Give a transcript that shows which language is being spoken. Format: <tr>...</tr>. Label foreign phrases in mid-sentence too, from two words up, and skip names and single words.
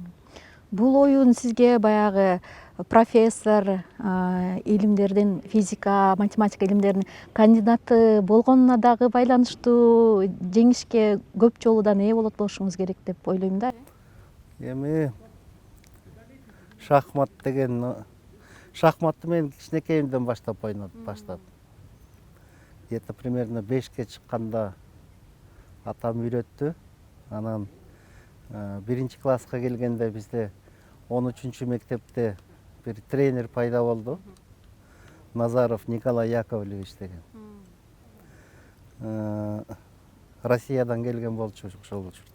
<ky>Бул оюн сизге баягы профессор, илимдердин, физика, математика илимдеринин кандидаты болгонуна дагы байланыштуу, жеңишке көп жолудан ээ болот болушуңуз керек деп ойлойм да. Эми шахмат деген, шахматты мен кичинекейимден баштап баштадым.</ky> <ru>Где-то примерно</ru> <ky>5ке чыкканда атам үйрөттү. Анан биринчи класска келгенде бизде 13-чү мектепте бир тренер пайда болду. Назаров Николай Яковлевич деген. Россиядан келген болчу ошол учурда.</ky>